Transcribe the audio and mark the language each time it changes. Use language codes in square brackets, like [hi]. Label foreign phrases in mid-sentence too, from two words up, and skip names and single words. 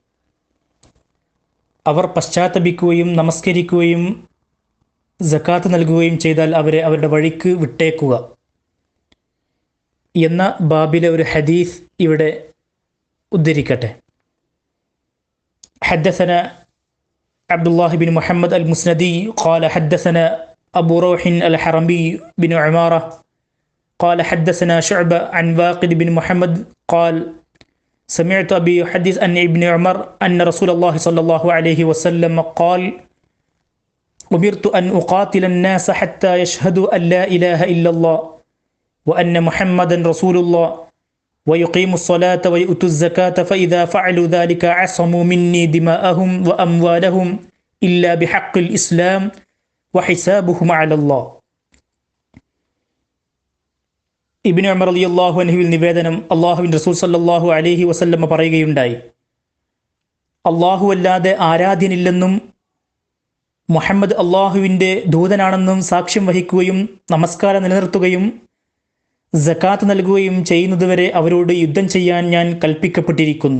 [ml] അവർ പശ്ചാത്തപിക്കുകയും നമസ്കരിക്കുകയും സകാത്ത് നൽകുകയും ചെയ്താൽ അവരെ അവരുടെ വഴിക്ക് വിട്ടേക്കുക എന്ന ബാബിലെ ഒരു ഹദീസ് ഇവിടെ ഉദ്ധരിക്കട്ടെ. [ar] حدثنا عبد الله بن محمد المسندي قال حدثنا أبو روح الحرمي بن عمارة قال حدثنا شعبة عن واقد بن محمد قال سمعت أبي يحدث عن ابن عمر أن رسول الله صلى الله عليه وسلم قال أمرت أن أقاتل الناس حتى يشهدوا أن لا إله إلا الله وأن محمدا رسول الله ويقيموا الصلاة ويؤتوا الزكاة فإذا فعلوا ذلك عصموا مني دماءهم وأموالهم إلا بحق الإسلام وحسابهم على الله. [ml] ഇബ്നു ഉമർ [ar] رضي الله عنه [ml] നിവേദനം, അല്ലാഹുവിൻ്റെ റസൂൽ [ar] صلى الله عليه وسلم [ml] പറയുകയുണ്ടായി, അല്ലാഹു അല്ലാതെ ആരാധ്യനില്ലെന്നും മുഹമ്മദ് അല്ലാഹുവിൻ്റെ ദൂതനാണെന്നും സാക്ഷ്യം വഹിക്കുകയും നമസ്കാരം നിലനിർത്തുകയും സകാത്ത് നൽകുകയും ചെയ്യുന്നതുവരെ അവരോട് യുദ്ധം ചെയ്യാൻ ഞാൻ കൽപ്പിക്കപ്പെട്ടിരിക്കുന്നു.